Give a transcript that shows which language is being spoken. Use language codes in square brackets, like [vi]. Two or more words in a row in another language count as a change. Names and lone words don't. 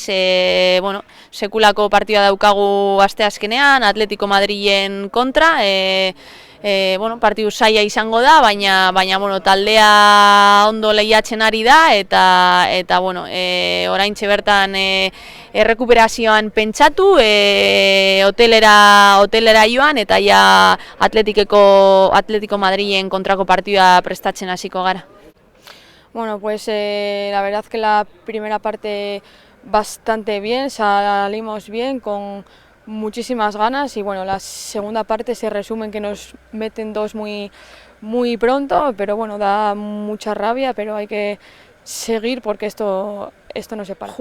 [eu] Bueno, sekulako partidua daukagu asteazkenean, Atletico Madrilen kontra, bueno, partidu zaila izango da, baina bueno, taldea ondo lehiatzen ari da, eta bueno, oraintxe bertan errekuperazioan pentsatu, hotelera joan, eta ja Atletico Madrilen kontrako partidua prestatzen hasiko gara. [es] Bueno, pues la verdad que la primera parte bastante bien, salimos bien, con muchísimas ganas, y bueno, la segunda parte se resume en que nos meten 2 muy muy pronto, pero bueno, da mucha rabia, pero hay que seguir porque esto no se para.